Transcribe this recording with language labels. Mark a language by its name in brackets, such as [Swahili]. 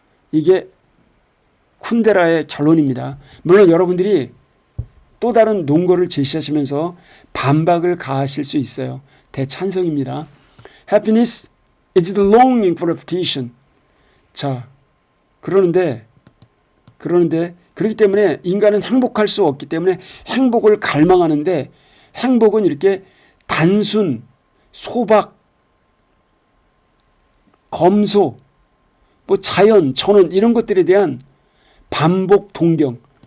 [Korean] 이게 쿤데라의 결론입니다. 물론 여러분들이 또 다른 논거를 제시하시면서 반박을 가하실 수 있어요. 대찬성입니다. [English] Happiness is the longing for repetition. [Korean] 자, 그러는데 그렇기 때문에 인간은 행복할 수 없기 때문에 행복을 갈망하는데, 행복은 이렇게 단순, 소박, 검소, 뭐 자연, 천원 이런 것들에 대한 반복 동경.